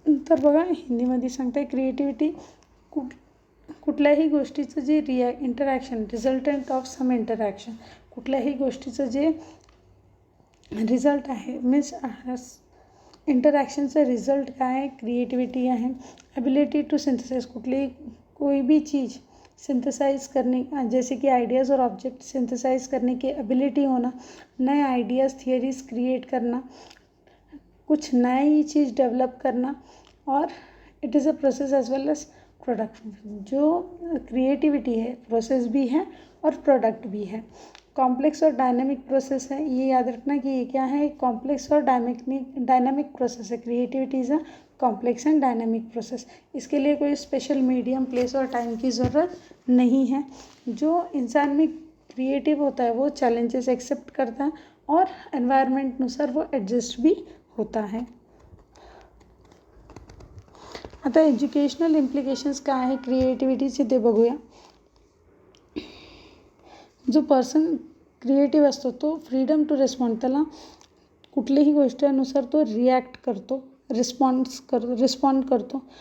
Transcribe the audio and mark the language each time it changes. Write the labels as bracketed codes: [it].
[mr] तर बघा हिंदीमध्ये सांगते क्रिएटिव्हिटी कुठल्याही गोष्टीचं जे interaction [en] Resultant of some interaction. [mr] कुठल्याही गोष्टीचं जे रिझल्ट आहे मीन्स इंटरॅक्शनचा रिझल्ट काय आहे, क्रिएटिव्हिटी आहे. [en] Ability to synthesize. [hi] कोई भी चीज़ सिंथेसाइज करने, जैसे कि आइडियाज़ और ऑब्जेक्ट सिंथेसाइज करने की एबिलिटी होना, नए आइडियाज़ थियरीज क्रिएट करना, कुछ नई चीज़ डेवलप करना, और [en] It is a process as well as product. [hi] जो क्रिएटिविटी है प्रोसेस भी है और प्रोडक्ट भी है. कॉम्प्लेक्स और डायनामिक प्रोसेस है. ये याद रखना कि ये क्या है, कॉम्प्लेक्स और डायनामिक प्रोसेस है. [en] Creativity is a complex and dynamic process. [hi] इसके लिए कोई स्पेशल मीडियम प्लेस और टाइम की ज़रूरत नहीं है. जो इंसान में क्रिएटिव होता है वो चैलेंजेस एक्सेप्ट करता है और एन्वायरमेंटनुसार वो ॲडजस्ट भी होता है. [mr] आता एज्युकेशनल इम्प्लिकेशन्स काय आहे क्रिएटिव्हिटीचे ते बघूया. जो पर्सन क्रिएटिव्ह असतो तो [en] Freedom to respond. [mr] त्याला कुठल्याही गोष्टीनुसार तो रिॲक्ट करतो, रिस्पॉन्ड करतो.